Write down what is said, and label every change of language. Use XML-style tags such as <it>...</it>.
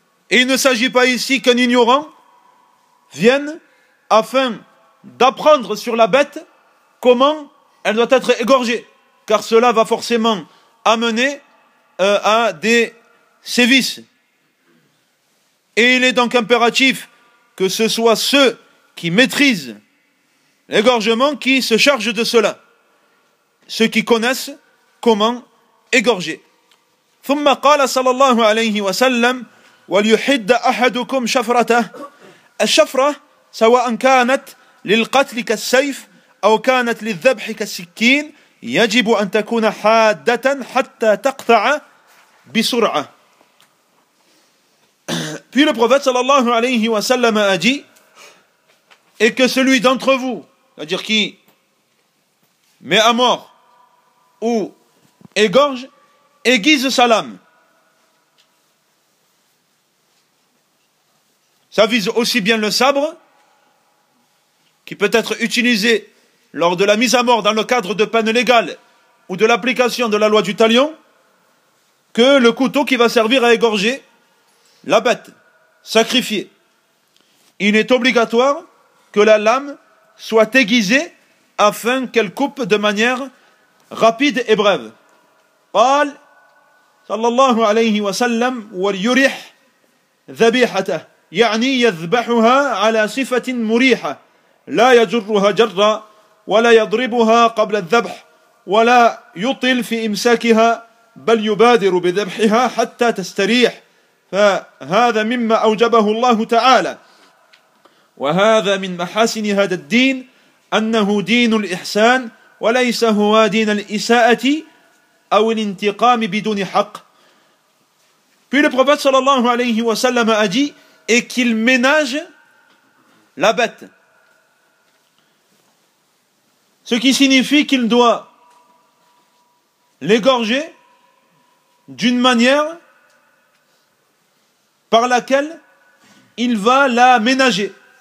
<fr>Et il ne s'agit pas ici qu'un ignorant vienne afin d'apprendre sur la bête comment elle doit être égorgée, car cela va forcément amener à des sévices. Et il est donc impératif que ce soit ceux qui maîtrisent l'égorgement qui se chargent de cela, ceux qui connaissent comment égorger.</fr> <ar>ثم قال صلى الله عليه وسلم وليحد أحدكم شفرته الشفرة سواء كانت للقتل كالسيف أو كانت للذبح كالسكين يجب أن تكون حادة حتى تقطع بسرعة.</ar> <fr>Puis le prophète sallallahu alayhi wa sallam a dit, et que celui d'entre vous, c'est-à-dire qui met à mort ou égorge, aiguise sa lame. Ça vise aussi bien le sabre, qui peut être utilisé lors de la mise à mort dans le cadre de peine légale ou de l'application de la loi du talion, que le couteau qui va servir à égorger la bête sacrifiée. Il est obligatoire que la lame soit aiguisée afin qu'elle coupe de manière rapide et brève.</fr> <ar>قال صلى الله عليه وسلم وليريح ذبيحته يعني يذبحها على صفة مريحة لا يجرها جرا ولا يضربها قبل الذبح ولا يطل في إمساكها بل يبادر بذبحها حتى تستريح فهذا مما أوجبه الله تعالى وهذا من محاسن هذا الدين أنه دين الإحسان وليس هو دين الإساءة أو الانتقام بدون حق.</ar> <fr>Puis le prophète sallallahu alayhi wa sallam a dit, et qu'il ménage la bête. Ce qui signifie qu'il doit l'égorger d'une manière par laquelle il va la ménager.</fr>